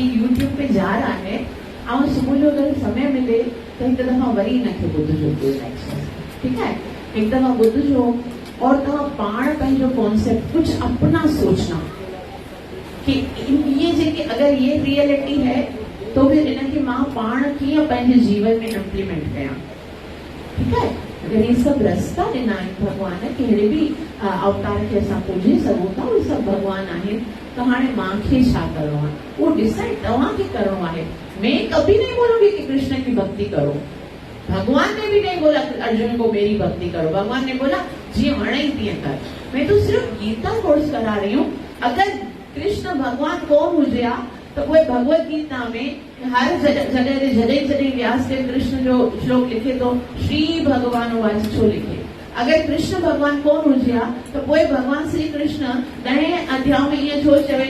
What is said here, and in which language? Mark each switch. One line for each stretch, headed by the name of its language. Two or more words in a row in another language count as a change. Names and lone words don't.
Sindhi: यूट्यूब पे जार आहे ऐं सुबुह जो अगरि समय मिले त हिकु दफ़ा वरी हिनखे ॿुधजो। ठीकु आहे, हिकु दफ़ा ॿुधजो और तव्हां पाण पंहिंजो कॉन्सेप्ट
Hindi: कुछ अपना सोचना कि ये
Sindhi: जेके अगर
Hindi: ये रियलिटी है तो फिर इनके
Sindhi: मां पाण कीअं पंहिंजे जीवन में इम्प्लीमेंट कयां।
Hindi: ठीक है, अगर ये सब रास्ता
Sindhi: ॾिना आहिनि भगवान कहिड़े बि अवतार खे असां पूजे सघूं था, उहे सभु भगवान आहिनि। त हाणे मूंखे छा करिणो आहे उहो डिसाइड तव्हांखे करिणो आहे।
Hindi: मैं कभी नहीं बोलूंगी कि कृष्ण की भक्ति करो। भगवान ने भी नहीं बोला अर्जुन को मेरी भक्ति करो। भगवान ने बोला
Sindhi: जी वणे तीअं कर।
Hindi: मैं तो सिर्फ गीता कोर्स करा रही हूँ। अगर कृष्ण भगवान
Sindhi: कोन हुजे हा
Hindi: तो कोई भगवत गीता में हर जगह
Sindhi: जॾहिं व्यासदेव कृष्ण जो श्लोक लिखे
Hindi: तो
Sanskrit: श्री भगवान वाच
Sindhi: छो लिखे। अगर कृष्ण भगवान कोन हुजे हा तो पोइ भगवान श्री कृष्ण 10 अध्याय में ईअं छो चवे